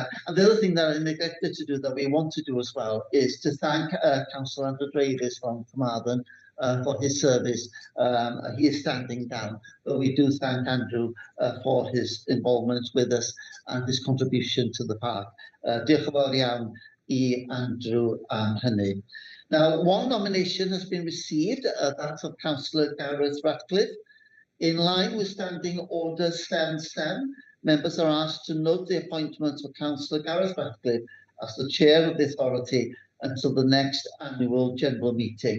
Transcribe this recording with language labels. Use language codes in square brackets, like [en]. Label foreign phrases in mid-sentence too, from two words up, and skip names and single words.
[en] And the other thing that I neglected to do that we want to do as well is to thank Councillor Andrew Davies from Carmarthen for his service. He is standing down, but we do thank Andrew for his involvement with us and his contribution to the park. [cy] Diolch yn fawr iawn I Andrew am hynny. [en] Now, one nomination has been received, that of Councillor Gareth Ratcliffe. In line with Standing Order 7.7, members are asked to note the appointment of Councillor Gareth Ratcliffe as the chair of the authority until the next annual general meeting.